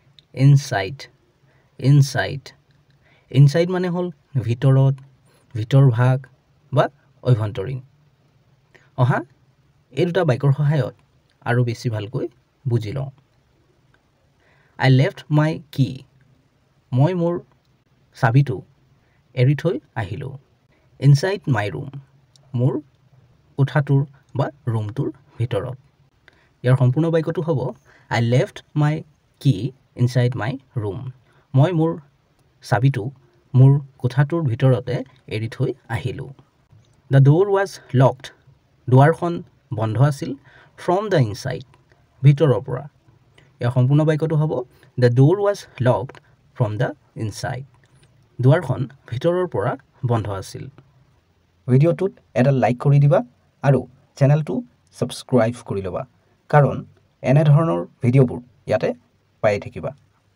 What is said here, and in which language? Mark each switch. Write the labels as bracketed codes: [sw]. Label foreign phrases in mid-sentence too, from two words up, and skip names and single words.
[en] inside inside inside [as] মানে হ'ল ভিতৰত ভিতৰ ভাগ বা অভ্যন্তৰীণ অহা এই দুটা বাক্যৰ সহায়ত আৰু বেছি ভালকৈ বুজি লওঁ [en] I left my key [as] মই মোৰ চাবিটো এৰি থৈ আহিলো [en] inside my room [as] মোৰ কোঠাটোৰ বা ৰুমটোৰ ভিতৰত ইয়াৰ সম্পূৰ্ণ বাক্যটো হ'ব [en] I left my key inside my room [as] মই মোৰ চাবিটো মোৰ কোঠাটোৰ ভিতৰতে এৰি থৈ আহিলো [en] The door was locked [as] দুৱাৰখন বন্ধ আছিল [en] from the inside [as] ভিতৰৰ পৰা ইয়াৰ সম্পূৰ্ণ বাক্যটো হ'ব [en] The door was locked from the inside [as] দুৱাৰখন ভিতৰৰ পৰা বন্ধ আছিল ভিডিঅ'টোত এটা লাইক কৰি দিবা আৰু চেনেলটো সাবস্ক্ৰাইব কৰি লবা কাৰণ এনে ধৰণৰ ভিডিঅ'বোৰ ইয়াতে পাই থাকিবা